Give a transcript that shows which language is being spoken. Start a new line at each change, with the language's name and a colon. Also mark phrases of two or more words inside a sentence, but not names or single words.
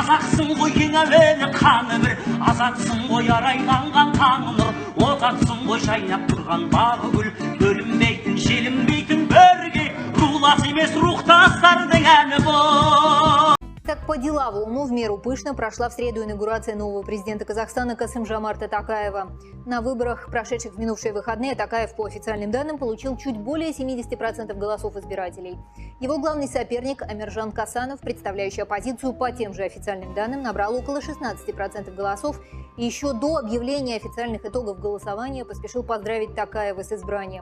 Kazakh: Қазақсың ғой ең әуелі қаны бір, азатсың ғой арайланған таң нұр, отатсың ғой жайнап тұрған бағы гүл, бөлінбейтін желінбейтін бірге, рулас емес рухтастардың әні бұл.
Russian: Так по деловому в меру пышно прошла в среду инаугурация нового президента Казахстана Касым-Жомарта Токаева. На выборах, прошедших в минувшие выходные, Токаев, по официальным данным, получил чуть более 70% голосов избирателей. Его главный соперник Амиржан Касанов, представляющий оппозицию по тем же официальным данным, набрал около 16% голосов и еще до объявления официальных итогов голосования поспешил поздравить Токаева с избранием.